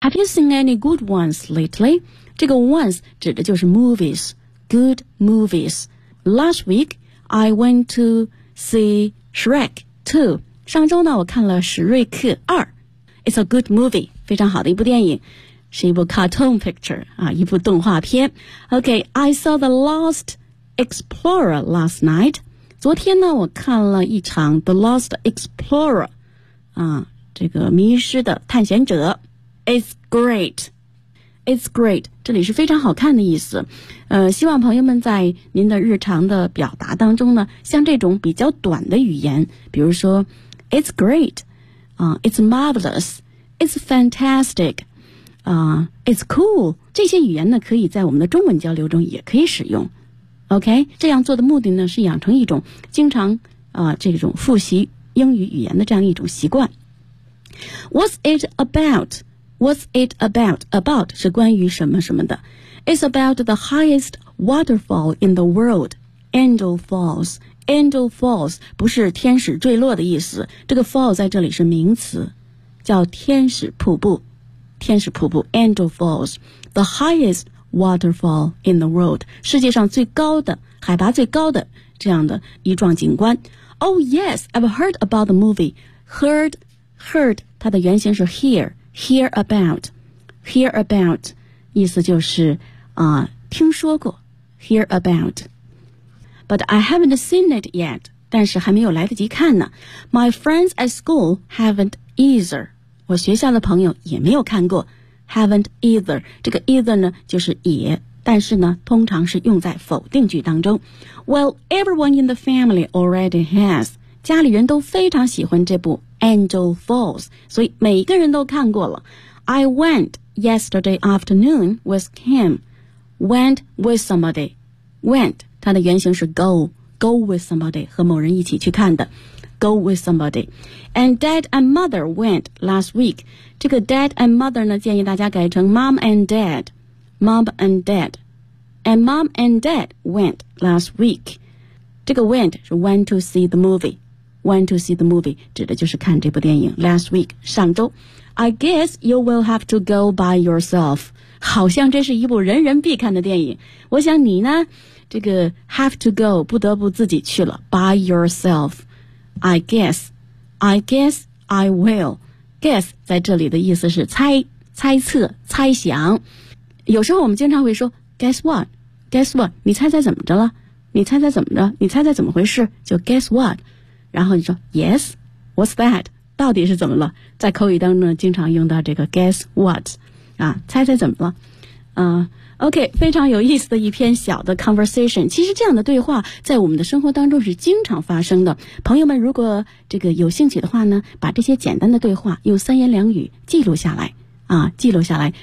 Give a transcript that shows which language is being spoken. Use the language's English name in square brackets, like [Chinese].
[English] Have you seen any good ones lately? 这个 once [Chinese] 指的就是 [English] movies, good movies. Last week, I went to see Shrek 2. [Chinese] 上周呢，我看了史瑞克二。 [English] It's a good movie, [Chinese] 非常好的一部电影。是一部 [English] cartoon picture, [Chinese] 啊，一部动画片。 [English] Okay, I saw the Lost Explorer last night. [Chinese] 昨天呢，我看了一场 The Lost Explorer, 啊，这个迷失的探险者。 [English] It's great. It's great. [Chinese] 这里是非常好看的意思。希望朋友们在您的日常的表达当中呢，像这种比较短的语言，比如说 [English] It's great. It's marvelous. It's fantastic. It's cool. [Chinese] 这些语言呢，可以在我们的中文交流中也可以使用。OK, 这样做的目的呢，是养成一种经常这种复习英语语言的这样一种习惯。 [English] What's it about? What's it about? [Chinese] About 是关于什么什么的。 [English] It's about the highest waterfall in the world, Angel Falls. [Chinese] Angel Falls 不是天使坠落的意思，这个 fall 在这里是名词，叫天使瀑布。天使瀑布 Angel Falls, [English] the highest waterfall in the world, [Chinese] 世界上最高的海拔最高的这样的一幢景观。 [English] Oh yes, I've heard about the movie. [Chinese] Heard, 它的原型是 hear about, 意思就是听说过 hear about. [English] But I haven't seen it yet, [Chinese] 但是还没有来得及看呢。 [English] My friends at school haven't either. [Chinese] 我学校的朋友也没有看过 haven't either 这个 either 呢就是也但是呢通常是用在否定句当中 [English] well everyone in the family already has [Chinese] 家里人都非常喜欢这部 Angel Falls 所以每一个人都看过了 [English] I went yesterday afternoon with Kim went with somebody [Chinese] went 它的原型是 go with somebody 和某人一起去看的Go with somebody. [English] And dad and mother went last week. 这个 dad and mother 呢 [Chinese] 建议大家改成 [English] mom and dad. Mom and dad. And mom and dad went last week. 这个 went 是 went to see the movie. Went to see the movie [Chinese] 指的就是看这部电影 [English] last week, 上周。 I guess you will have to go by yourself. [Chinese] 好像这是一部人人必看的电影。我想你呢这个 have to go, 不得不自己去了 by yourself. [English] I guess I will. [Chinese] Guess 在这里的意思是猜测、猜想。有时候我们经常会说 [English] Guess what? [Chinese] 你猜猜怎么着了？你猜猜怎么回事？就 Guess what? 然后你说 [English] Yes, what's that? [Chinese] 到底是怎么了？在口语当中经常用到这个 Guess what? 啊，猜猜怎么了？ OK, 非常有意思的一篇小的 conversation。其实这样的对话在我们的生活当中是经常发生的。朋友们如果这个有兴趣的话呢把这些简单的对话用三言两语记录下来。啊记录下来。